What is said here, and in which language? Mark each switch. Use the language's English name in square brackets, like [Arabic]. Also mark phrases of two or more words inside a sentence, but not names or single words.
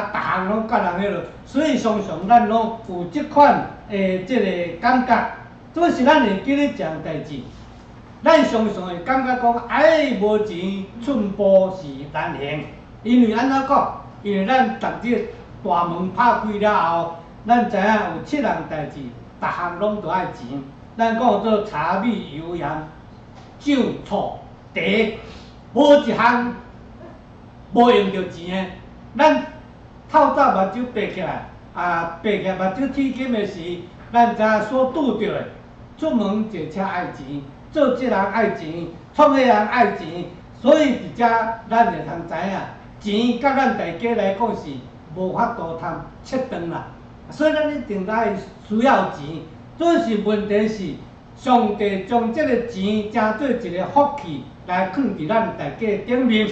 [Min Nan Chinese] 逐项拢甲人迄落，所以常常咱拢有即款即个感觉，这是咱会记咧一项代志。咱常常会感觉讲，无钱寸步是难行，因为安怎讲？因为咱逐日大门拍开了后，咱知影有7项代志，逐项拢着爱钱。咱讲做柴米油盐酒醋茶，无一项无用着钱的。咱透早目睭闭起来，闭起来目睭铁金的时，咱知影所拄着的，出门坐车爱钱，做这人爱钱，创迄人爱钱，所以伫遮咱会通知影，钱甲咱大家来讲是无法度通切断啦。所以咱一定爱需要钱，这是问题是上帝将这个钱当做一个福气来放伫咱大家顶面。